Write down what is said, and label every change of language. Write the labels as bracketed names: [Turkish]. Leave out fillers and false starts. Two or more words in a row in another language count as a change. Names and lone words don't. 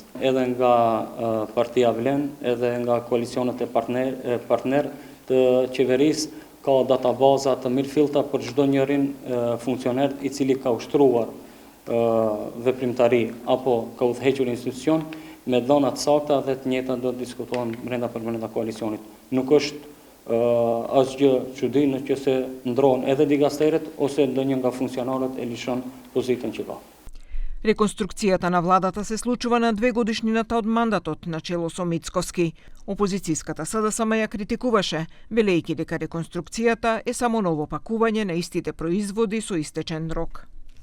[Albanian] Edhe nga partia Vlen, edhe nga koalicionet e partner të qeverisë ka databaza të mirëfillta për çdo njërin funksioner i cili ka ushtruar veprimtari apo ka udhëhequr institucion me dhëna të sakta dhe të njëjta do të diskutohen brenda koalicionit. Nuk është asgjë çudi nëse ndrohen edhe digasteret ose ndonjë nga funksionarët e lishon pozitën që ka. [Macedonian] Реконструкцијата на владата се случува на 2 годишнината од мандатот на чело со Мицкоски. Опозицијската СДСМ ја критикуваше, велејќи дека реконструкцијата е само ново пакување на истите производи со истечен рок.